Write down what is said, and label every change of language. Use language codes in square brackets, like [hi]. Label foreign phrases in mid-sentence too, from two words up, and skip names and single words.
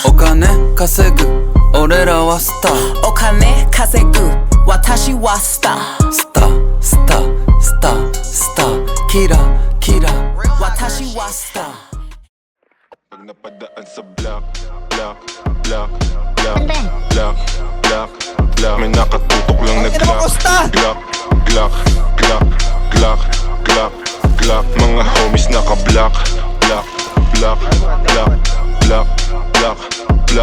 [ja] お金稼ぐ俺らはスター。お金稼ぐ私はスター。スタースタースタースターキラキラ私はスター。 [tl] Pag napadaan sa [en] block, block, block, block, block, block, block. [tl] May nakatutok lang na Glock, Glock, Glock, Glock, Glock, Glock, Glock. Mga homies naka- [en] block, block, block, block, block, block, block.